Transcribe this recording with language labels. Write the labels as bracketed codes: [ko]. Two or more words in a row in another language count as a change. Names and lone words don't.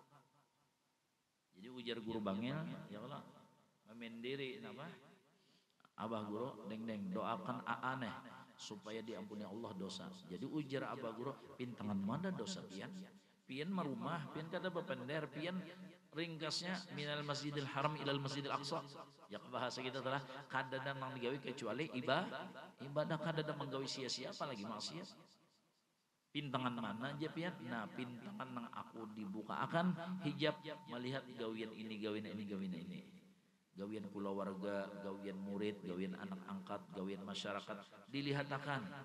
[bjn] Jadi ujar Guru Bangil, ya Allah, memendiri apa? Abah Guru deng doakan aaneh supaya diampuni Allah dosa. Jadi ujar Abah Guru, pintangan mana dosa pian? Pian merumah, pian kada bepender, pian ringkasnya [ar] minal masjidil haram ilal masjidil aqsa. [bjn] Ya bahasa kita telah kadang nang digawe kecuali ibadah kadang menggawe sia-sia apalagi maksiat. Pintangan mana aja pian? Nah, pintangan nang aku dibuka akan hijab melihat gawian ini, gawian ini, gawian ini. Gawian keluarga, gawian murid, gawian anak angkat, gawian masyarakat dilihatakan.